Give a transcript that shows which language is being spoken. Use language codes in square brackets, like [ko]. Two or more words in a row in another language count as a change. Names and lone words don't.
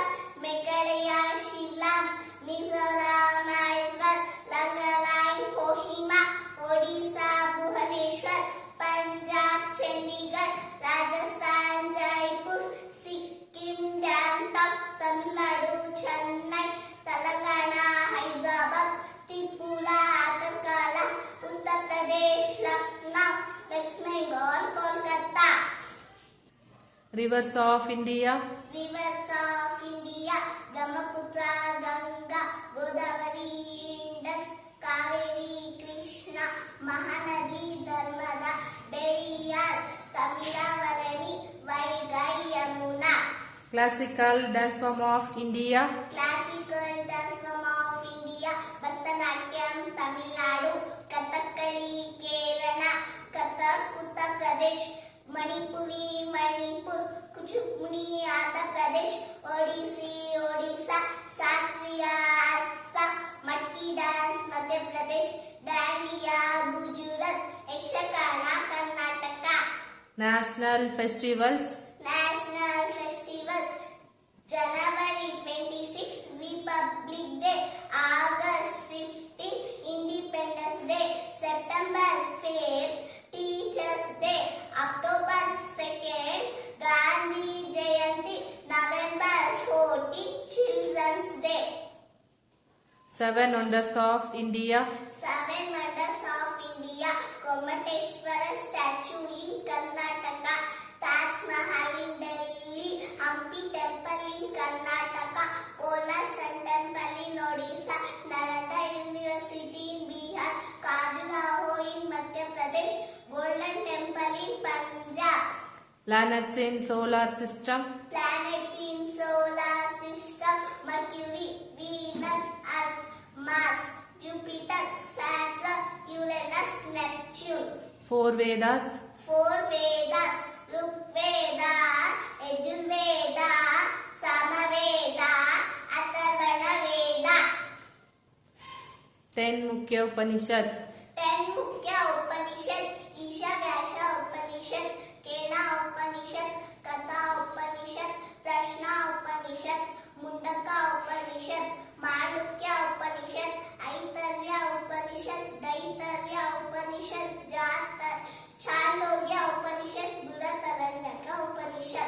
[en] Meghalaya, Shillong; Mizoram, Aizawl; Nagaland, Kohima; Odisha, Bhubaneswar; Punjab, Chandigarh; Rajasthan, Jaipur; Sikkim, Gangtok; Tamil Nadu, Chennai; Telangana, Hyderabad; Tripura, Agartala; Uttar Pradesh, Lucknow; West Bengal, Kolkata. Rivers of India. Rivers of India: Brahmaputra, Ganga; Godavari, Indus; Kaveri, Krishna; Mahanadi, Narmada; Periyar, Tamiravarani; Vaigai, Yamuna. Classical dance form of India. Classical dance form of India: Bharatanatyam, Tamil Nadu; Kathakali, Kerala; Kathak, Uttar Pradesh; Manipuri, Manipur; Kuchipudi, Andhra Pradesh; Odissi, Odisha; Satriya, Assam; Matti dance, Madhya Pradesh; Dandiya, Gujarat; Yakshagana, Karnataka. National festivals. National festivals: January 26, Republic Day; August 15, Independence Day; September 5, Teachers Day; October 2nd, Gandhi Jayanti; November 14, Children's Day. Seven wonders of India. Seven wonders of India: Gomateshwara statue in Karnataka; Taj Mahal in Delhi; Hampi temple in Karnataka; Kolar Sun temple in Odisha; Nalanda University in Bihar; Khajuraho in Madhya Pradesh; Golden temple in Punjab. Planets in solar system. Planets in solar system: Mercury, Venus, Earth, Mars; Jupiter, Saturn; Uranus, Neptune. Four Vedas. Four Vedas: Rigveda, Yajurveda, Samaveda, Atharvana Veda. 10 Mukhya Upanishad. 10 Mukhya Upanishad: Ishavyasha Upanishad; Kena Upanishad; Katha Upanishad; Prashna Upanishad; Mundaka Upanishad; Mandukya Upanishad; Aitarya Upanishad; Daitarya Upanishad; Chandogya Upanishad; Brihadaranyaka Upanishad.